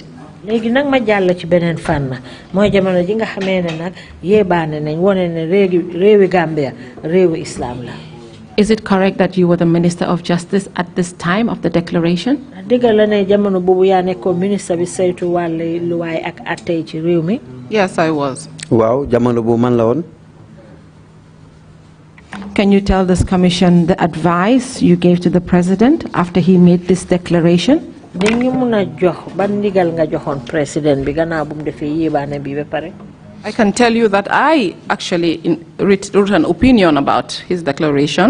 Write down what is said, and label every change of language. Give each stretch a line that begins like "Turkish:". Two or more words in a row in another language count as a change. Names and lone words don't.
English: Is it correct that you were the Minister of Justice at this time of the declaration? Yes, I was.
Wolof: Wow, jamono bu man la won.
English: Can you tell this commission the advice you gave to the president after he made this declaration? I can tell you that I actually wrote an opinion about his declaration.